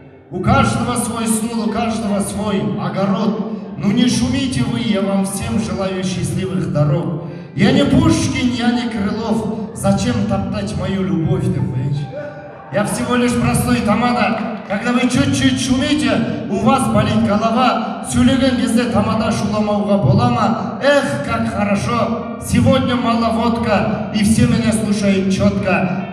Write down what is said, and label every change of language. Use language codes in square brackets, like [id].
[ru] У каждого свой стул, у каждого свой огород. Ну не шумите вы, я вам всем желаю счастливых дорог. Я не Пушкин, я не Крылов, зачем топтать мою любовь, ты понимаешь? Я всего лишь простой тамада. Когда вы чуть-чуть шумите, у вас болит голова. [kk] Сөйлеген кезде тамада шуламауға бола ма? [ru] Эх, как хорошо! Сегодня мало водка, и все меня слушают четко.